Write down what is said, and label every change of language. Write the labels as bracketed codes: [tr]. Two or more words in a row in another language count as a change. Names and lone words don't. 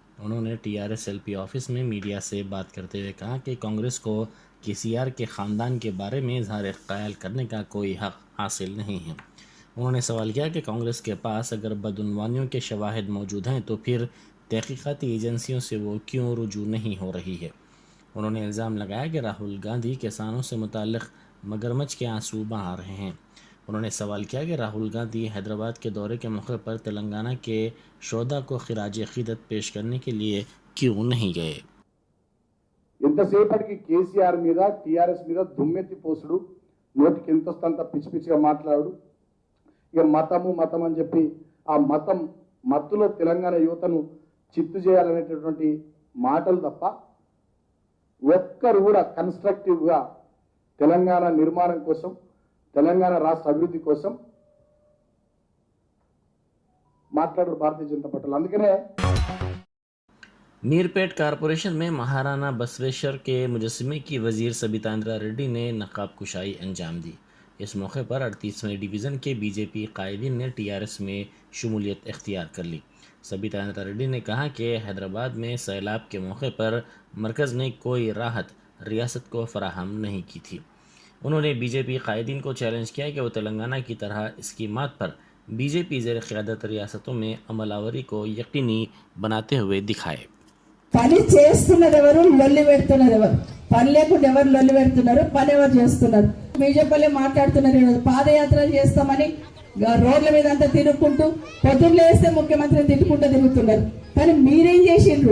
[ur] انہوں نے ٹی آر ایس ایل پی آفس میں میڈیا سے بات کرتے ہوئے کہا کہ کانگریس کو کے سی آر کے خاندان کے بارے میں اظہار خیال کرنے کا کوئی حق حاصل نہیں ہے۔ انہوں نے سوال کیا کہ کانگریس کے پاس اگر بدعنوانیوں کے شواہد موجود ہیں تو پھر تحقیقاتی ایجنسیوں سے وہ کیوں رجوع نہیں ہو رہی ہے۔ انہوں نے الزام لگایا کہ راہل گاندھی کسانوں سے متعلق مگرمچھ کے آنسو بہا رہے ہیں. انہوں نے سوال کیا کہ راہل گاندھی حیدرآباد کے دورے کے موقع پر تلنگانہ کے شہدا کو خراج عقیدت پیش کرنے کے لیے کیوں نہیں گئے. [te] ఎంతసేపటికి కేసీఆర్ మీద టీఆర్ఎస్ మీద దుమ్మెత్తి పోసుడు, నోటికి ఎంత వస్తంత పిచ్చి పిచ్చిగా మాట్లాడు, ఇక మతం అని చెప్పి ఆ మతం మత్తులో తెలంగాణ యువతను చిత్తు చేయాలనేటటువంటి మాటలు తప్ప ఒక్కరు కూడా కన్స్ట్రక్టివ్గా తెలంగాణ నిర్మాణం కోసం, తెలంగాణ రాష్ట్ర అభివృద్ధి కోసం మాట్లాడారు భారతీయ జనతా పార్టీ। అందుకనే [ur] میرپیٹ کارپوریشن میں مہارانا بسویشور کے مجسمے کی وزیر سبیتا اندرا ریڈی نے نقاب کشائی انجام دی. اس موقع پر 38ویں ڈویژن کے بی جے پی قائدین نے ٹی آر ایس میں شمولیت اختیار کر لی. سبیتا اندرا ریڈی نے کہا کہ حیدرآباد میں سیلاب کے موقع پر مرکز نے کوئی راحت ریاست کو فراہم نہیں کی تھی. انہوں نے بی جے پی قائدین کو چیلنج کیا کہ وہ تلنگانہ کی طرح اسکیمات پر بی جے پی زیر قیادت ریاستوں میں عمل آوری کو یقینی بناتے ہوئے دکھائے. [te] పని చేస్తున్నది ఎవరు, లొల్లి పెడుతున్నది ఎవరు? పని లేకుండా ఎవరు లొల్లి పెడుతున్నారు, పని ఎవరు చేస్తున్నారు? బీజేపీ మాట్లాడుతున్నారు ఈరోజు పాదయాత్రలు చేస్తామని రోడ్ల మీద అంతా తిరుగుకుంటూ పొద్దున్న లేస్తే ముఖ్యమంత్రిని తిట్టుకుంటూ తిరుగుతున్నారు. కానీ మీరేం చేసిండ్రు?